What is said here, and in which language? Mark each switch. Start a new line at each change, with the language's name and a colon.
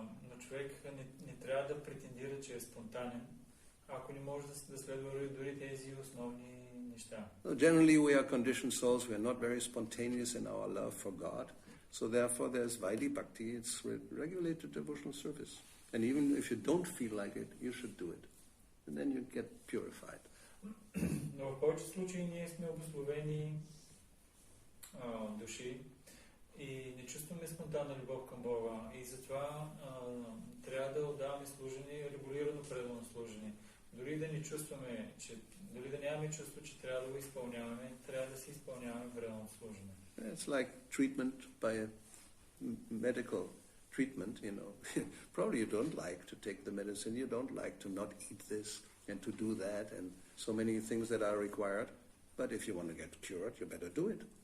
Bulgarian: Но човек не трябва да претендира, че е спонтанен, ако не може да следва дори тези основни неща.
English: Generally, we are conditioned souls. We are not very spontaneous in our love for God. So therefore, there's Vaidhi Bhakti. It's regulated devotional service. And even if you don't feel like it, you should do it. And then you get purified.
Bulgarian: Но в повече случаи ние сме обусловени души и не чувстваме спонтанна любов към Бога. И затова трябва да отдаваме служение, регулирано преданно служение. Дори да не чувстваме, дори да нямаме чувство, че трябва да го изпълняваме, трябва да се изпълняваме преданно служение.
English: It's like treatment by a medical treatment, you know. Probably you don't like to take the medicine, you don't like to not eat this and to do that and so many things that are required. But if you want to get cured, you better do it.